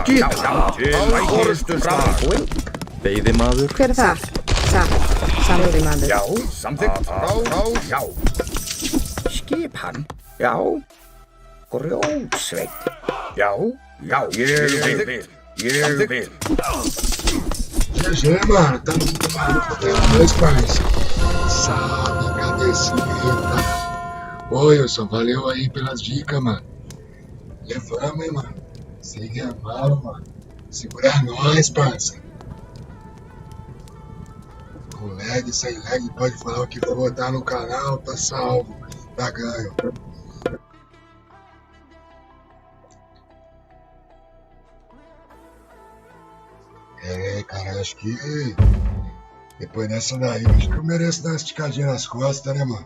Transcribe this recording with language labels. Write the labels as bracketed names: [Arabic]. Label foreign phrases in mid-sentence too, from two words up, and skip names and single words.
[Icelandic] Skipan til orrustuslag. Veiðimaður. Hver þar? Satt. Veiðimaður. Já, samþykkt. Já. Skipan. Já. Grjótsveit. Já, ég vil. [Portuguese] GG, mano. Tá muito maluco. Tem dois, parça. Salve, cabecinha. Ô, Wilson, valeu aí pelas dicas, mano. Levamos, hein, mano. Segue a mala, mano. Segura nós, parça. Com lag, sem lag, pode falar o que for botar no canal, tá salvo. Tá ganho. Cara, acho que depois dessa daí, acho que eu mereço dar uma esticadinha nas costas, né, mano?